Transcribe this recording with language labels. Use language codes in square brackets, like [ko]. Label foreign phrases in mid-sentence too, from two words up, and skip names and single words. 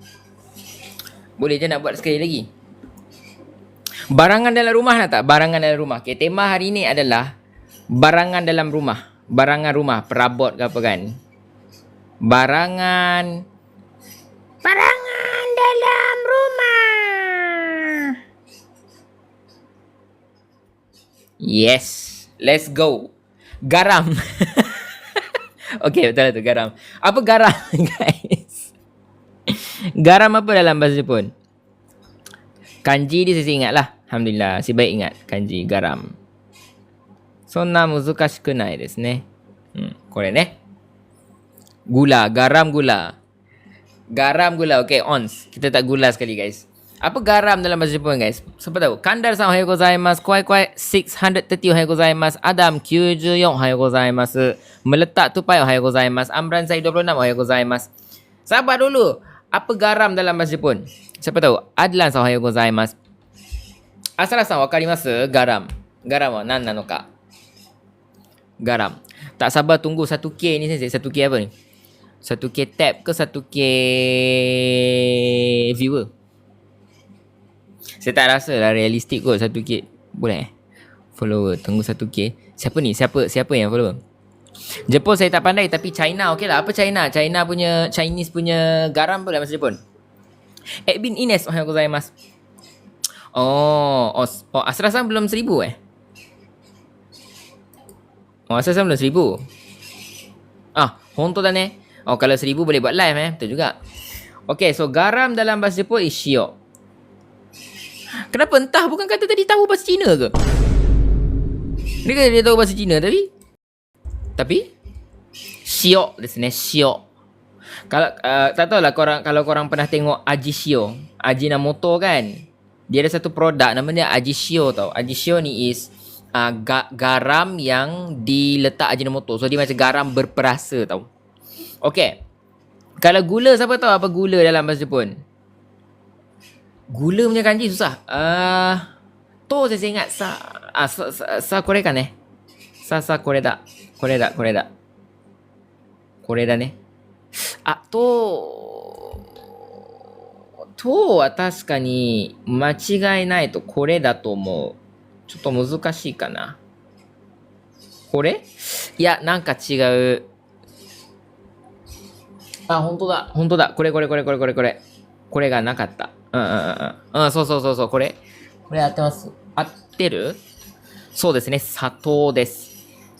[ms] Boleh je nak buat sekali lagi. Barangan dalam rumah nak tak? Barangan dalam rumah. Okay, tema hari ni adalah barangan dalam rumah. Barangan rumah. Perabot ke apa kan? Barangan dalam rumah. [en] Yes. Let's go. [ms] Garam. Okay, betul lah tu, garam. Apa garam, guys? Garam apa dalam bahasa Jepun? Kanji dia saya ingat lah. Alhamdulillah, saya baik ingat kanji, garam. [ja] そんな難しくないですね. これね. [ms] Gula, garam gula. Garam gula, okay, ons. Kita tak gula sekali, guys. Apa garam dalam bahasa Jepun, guys? Siapa tahu? Kandar san [ja] おはようございます. Kuai 630 おはようございます. Adam 94 おはようございます. Meletak tupai おはようございます. Amran Zaid 26 おはようございます. [ms] Sabar dulu. Apa garam dalam bahasa Jepun? Siapa tahu? Adlan san [ja] おはようございます. Asara san wakarimasu? Garam. Garam は何なのか? [ms] Garam. Tak sabar tunggu 1K ni sensei. 1K apa ni? 1K tab ke 1K viewer? Saya tak rasa lah realistik kot 1K. Boleh follower. Tunggu 1K. Siapa ni? Siapa yang follower? Jepun saya tak pandai. Tapi China okey lah. Apa China? Chinese punya garam pun dalam bahasa Jepun. [ja] Edwin Ines おはようございます. [ms] Asra-san belum 1000 Asra-san belum 1000. [ja] 本当だね. [ms] Kalau 1000 boleh buat live betul juga. Okay, so garam dalam bahasa Jepun is shio. Kenapa entah? Bukan kata tadi tahu bahasa Cina ke? Dia kata dia tahu bahasa Cina tapi [ja] 塩ですね, [ms] shio. Kalau tak tahulah kalau korang pernah tengok Aji Shio, Ajinomoto kan? Dia ada satu produk nama dia Aji Shio tau. Aji Shio ni is garam yang diletak Ajinomoto. So dia macam garam berperasa tau. Okay. Kalau gula, siapa tahu apa gula dalam bahasa Jepun? Gula punya kanji susah. To saya ingat [ja] これかんこれだ. これだね。とはたさかに間違いないとこれだと思う. ちょっと難しいかな。これ？いや、なんか違う。本当だ。これ。これがなかった。そう。これ合ってます。合ってる？そうですね。砂糖です。